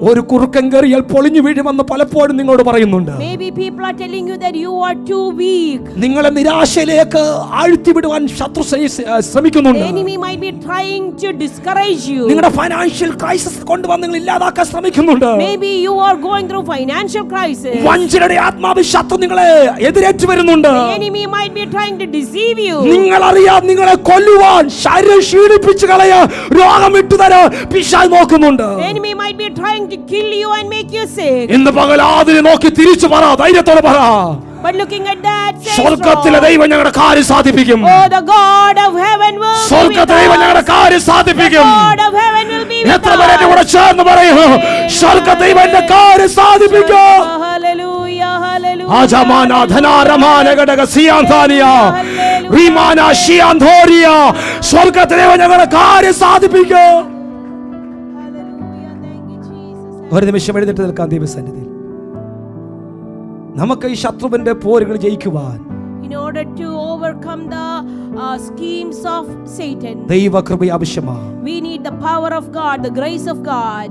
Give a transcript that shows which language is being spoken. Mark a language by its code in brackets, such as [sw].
[ml] ഒരു കുറുക്കൻ കയറിയാൽ പൊളിഞ്ഞു വീഴുമെന്ന് പലപ്പോഴും നിങ്ങളോട് പറയുന്നുണ്ട്. [en] Maybe people are telling you that you are too weak. [ml] നിങ്ങളെ നിരാശയിലേക്ക് ആഴ്ത്തിവിടുവാൻ ശത്രു ശ്രമിക്കുന്നുണ്ട്. [en] The enemy might be trying to discourage you. [ml] നിങ്ങളുടെ ഫൈനാൻഷ്യൽ ക്രൈസിസ് കൊണ്ടുവന്ന് നിങ്ങൾ ഇല്ലാതാക്കാൻ ശ്രമിക്കുന്നുണ്ട്. [en] Maybe you are going through financial crisis. [ml] വഞ്ചനയുടെ ആത്മാവ് ശത്രു നിങ്ങളെ എതിരേറ്റ് വരുന്നുണ്ട്. [en] The enemy might be trying to deceive you. [ml] നിങ്ങൾ അറിയാം, നിങ്ങളെ കൊല്ലുവാൻ, ശരീരം ക്ഷീണിപ്പിച്ച് കളയാൻ, രോഗം ഇട്ടുതരാൻ പിശാച് നോക്കുന്നുണ്ട്. [en] The enemy might be trying to kill you and make you sick. [ml] ഇന്ന് പകൽ അതിനെ നോക്കി തിരിച്ചു പറ, ധൈര്യത്തോടെ പറ, [en] But looking at that, say [ml] സ്വർഗ്ഗത്തിലെ [en] so. [ml] ദൈവം ഞങ്ങളുടെ കാര്യം സാധിപ്പിക്കും. [en] Oh, the God of heaven will be with [ml] സ്വർഗ്ഗത്തിലെ ദൈവം ഞങ്ങളുടെ [en] us. [ml] കാര്യം സാധിപ്പിക്കും. [en] God of heaven will be with [ml] എത്ര പേരെ [en] us. [ml] കൂടെ ചേർന്ന് പറയൂ, സ്വർഗ്ഗ ദൈവം എന്റെ കാര്യം സാധിപ്പിക്കും. [en] Hallelujah, hallelujah. ആജമാന ധനാരമാന ഘടക സിയാന്താനിയ റീമാന ഷിയാന്തോരിയ, [ml] സ്വർഗ്ഗത്തിലെ ദൈവം ഞങ്ങളുടെ കാര്യം സാധിപ്പിക്കും. [en] Hallelujah. Thank you, Jesus. [ml] ഒരു നിമിഷം എഴുന്നേറ്റ് നിൽക്കാൻ ദൈവസന്നിധിയിൽ. നമുക്ക് ഈ ശത്രുവിന്റെ പോരുകൾ ജയിക്കുവാൻ [en] In order to overcome the schemes of Satan, [ml] ദൈവകൃപ ആവശ്യമാണ്. [en] we need the power of God, the grace of God.